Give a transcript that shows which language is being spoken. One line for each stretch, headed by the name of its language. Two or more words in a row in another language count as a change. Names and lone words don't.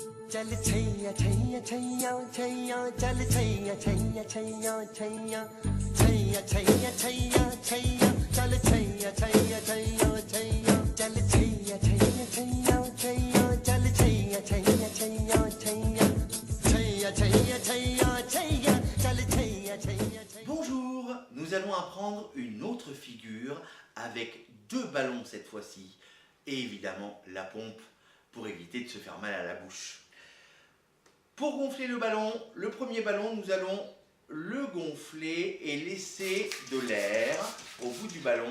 Hindi: चल छैया छैया छैया छैया चल छैया छैया छैया छैया छैया छैया छैया छैया चल छैया छैया छैया छैया चल छैया छैया छैया छैया चल छैया छैया छैया छैया छैया छैया छैया छैया चल छैया छैया छैया.
French: Bonjour, nous allons apprendre une autre figure avec deux ballons cette fois-ci et évidemment la pompe pour éviter de se faire mal à la bouche. Pour gonfler le ballon, le premier ballon, nous allons le gonfler et laisser de l'air au bout du ballon.